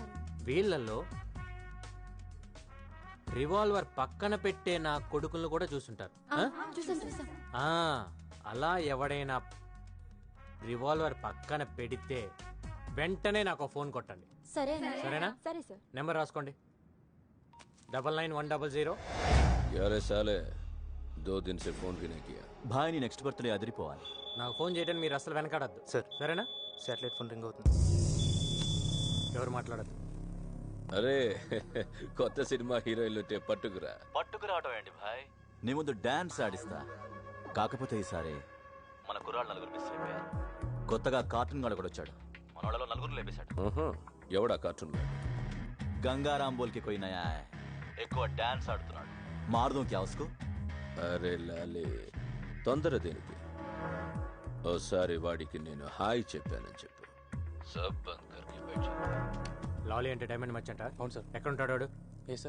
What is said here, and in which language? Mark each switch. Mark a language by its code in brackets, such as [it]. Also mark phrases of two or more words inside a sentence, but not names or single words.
[te] వీళ్ళల్లో రివాల్వర్ పక్కన పెట్టే నా కొడుకులను కూడా చూసుంటారు. అలా ఎవడైనా రివాల్వర్ పక్కన పెడితే వెంటనే నాకు ఫోన్ కొట్టండి. సరేనా? సరే సార్. నెంబర్ రాసుకోండి. 9910. [hi] यारे साले 2 दिन से फोन भी नहीं किया. [te] భాయ్ నీ [en] next birthday [te] అదిరిపోవాలి. నాకు ఫోన్ చేయడానికి మీరు అసలు వెనకాడద్దు సార్. సరేనా? శాటిలైట్ ఫోన్ రింగ్ అవుతుంది. ఎవరు మాట్లాడద్దు. అరే కొత్త సినిమా హీరోయిన్లు పట్టుకురావటం ఏంటి భాయ్? నీ ముందు డాన్స్ ఆడిస్తా. కాకపోతే ఈసారి మన కుర్రాళ్ళు 4 మిస్ అయిపోయారు. కొత్తగా కార్టూన్ గాడు కూడా వచ్చాడు. మన వాళ్ళలో 4 లేపేశాడు. ఎవడా కార్టూన్ [hi] గంగారాం బోల్కి कोई नया है. [te] ఎక్కువ డాన్స్ ఆడుతున్నాడు. [hi] मारुदाम क्या उसको? [te] అరే లాలే, తొందర దేనికి? ఓసారి వాడికి నేను హాయ్ చెప్పానని చెప్పు. [hi] सब बंद करके बैठ जा. [te] లాలీ అంటే డైమండ్ మర్చెంటా? అవును సార్. ఎక్కడ ఉంటాడు వాడు? ఏ సార్?